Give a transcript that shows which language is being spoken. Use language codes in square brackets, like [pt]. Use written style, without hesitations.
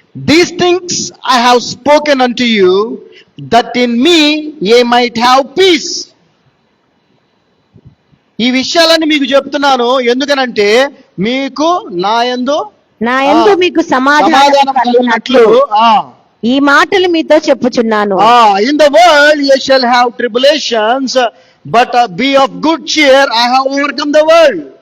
[en] These things I have spoken unto you, that in me ye might have peace. [te] ఈ విషయాలన్నీ మీకు చెప్తున్నాను ఎందుకనంటే మీకు నా యందు మీకు సమాధానం కలిగినట్లు ఈ మాటలు మీతో చెప్పుచున్నాను. [en] In the world ye shall have tribulations, but be of good cheer, I have overcome the world.